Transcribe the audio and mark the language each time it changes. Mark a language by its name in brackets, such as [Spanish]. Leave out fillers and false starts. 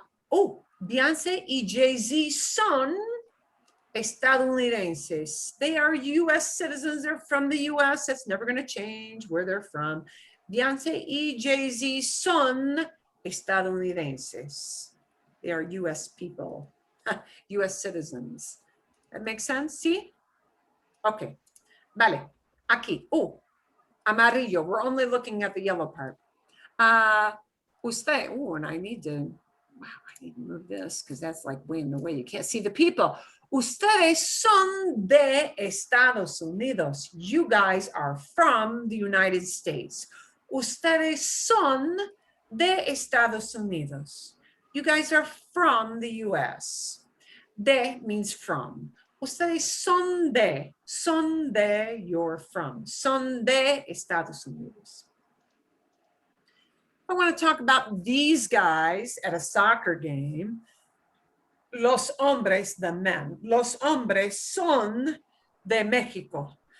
[Spanish] Beyonce y Jay-Z son estadounidenses. [English] They are US citizens. They're from the US. That's never going to change where they're from. Beyonce y Jay-Z son estadounidenses. They are US people, US citizens. That makes sense? See? Okay. [Spanish] Vale. Aquí. Amarillo. [English] We're only looking at the yellow part. Usted. And I need to move this because that's like way in the way. You can't see the people. [Spanish] Ustedes son de Estados Unidos. [English] You guys are from the United States. [Spanish] Ustedes son de Estados Unidos. [English] You guys are from the US. De means from. [Spanish] Ustedes son de, [English] you're from. [Spanish] Son de Estados Unidos. [English] I want to talk about these guys at a soccer game. [Spanish] Los hombres, [English] the men. [Spanish] Los hombres son de Mexico.